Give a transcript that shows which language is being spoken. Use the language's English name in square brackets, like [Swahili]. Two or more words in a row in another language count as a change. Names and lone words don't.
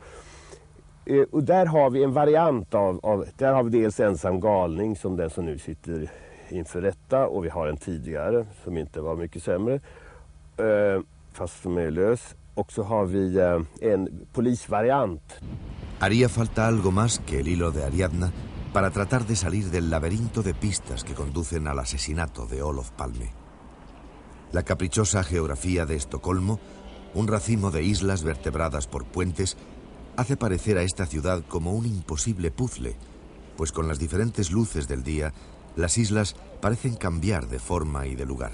[Swedish] Och där har vi en variant där har vi dels ensam galning som den som nu sitter inför rätta och vi har en tidigare som inte var mycket sämre fast som är lös. Och så har vi en polisvariant. [Spanish] Haría falta algo más que el hilo de Ariadna para tratar de salir del laberinto de pistas que conducen al asesinato de Olof Palme. La caprichosa geografía de Estocolmo, un racimo de islas vertebradas por puentes, hace parecer a esta ciudad como un imposible puzzle, pues con las diferentes luces del día, las islas parecen cambiar de forma y de lugar.